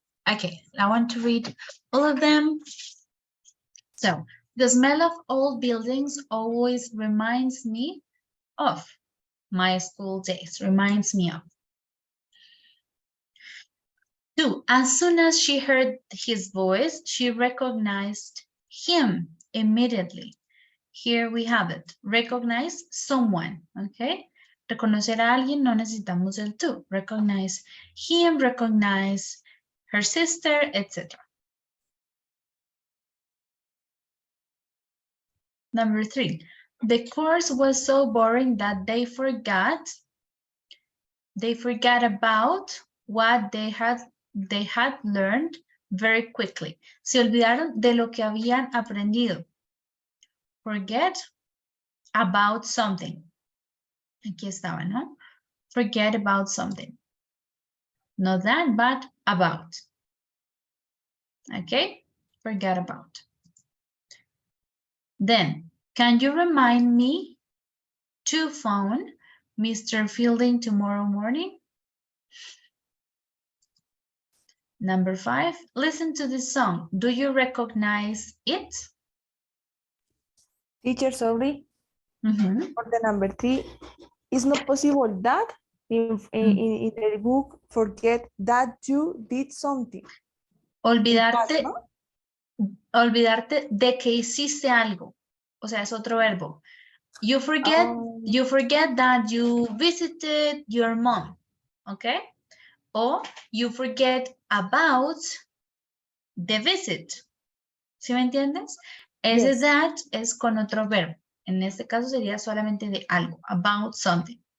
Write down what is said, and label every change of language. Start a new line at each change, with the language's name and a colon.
English: Okay, I want to read all of them. So, the smell of old buildings always reminds me of my school days, reminds me of. 2, as soon as she heard his voice, she recognized him immediately. Here we have it, recognize someone, okay?
Spanish: Reconocer a alguien, no necesitamos el to.
English: Recognize him, recognize her sister, etc. Number 3, the course was so boring that they forgot about what they had learned very quickly.
Spanish: Se olvidaron de lo que habían aprendido.
English: Forget about something.
Spanish: Aquí estaba, ¿no?
English: Forget about something. Not that, but about. Okay? Forget about. Then, can you remind me to phone Mr. Fielding tomorrow morning? Number 5, listen to this song. Do you recognize it? Teacher, sorry. Uh -huh. For the number 3, it's not possible that in the book forget that you did something.
Spanish: Olvidarte, olvidarte de que hiciste algo. O sea, es otro verbo.
English: You forget that you visited your mom. Okay? O you forget about the visit.
Spanish: ¿Sí me entiendes? Ese
English: Yes.
Spanish: that es con otro verbo. En este caso sería solamente de algo,
English: about something.